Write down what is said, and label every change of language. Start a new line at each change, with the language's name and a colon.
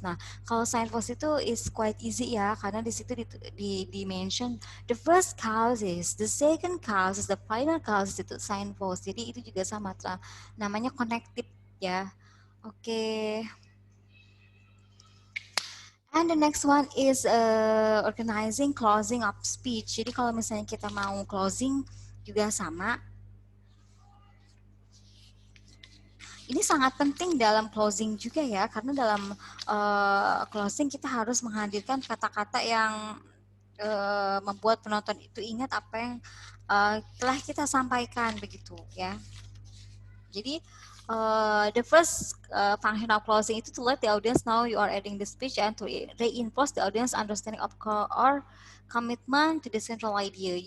Indonesian: Nah, kalau signpost itu
English: is quite easy
Indonesian: ya, karena di situ di mention
English: the first causes, the second causes, the final causes
Indonesian: itu signpost. Jadi itu juga sama namanya connective ya. Oke.
English: And the next one is organizing closing up speech.
Indonesian: Jadi kalau misalnya kita mau closing juga sama. Ini sangat penting dalam closing juga ya, karena dalam closing kita harus menghadirkan kata-kata yang membuat penonton itu ingat apa yang telah kita sampaikan begitu ya.
English: Jadi the first function of closing itu to let the audience know you are ending the speech and to reinforce the audience understanding of or commitment to the central idea.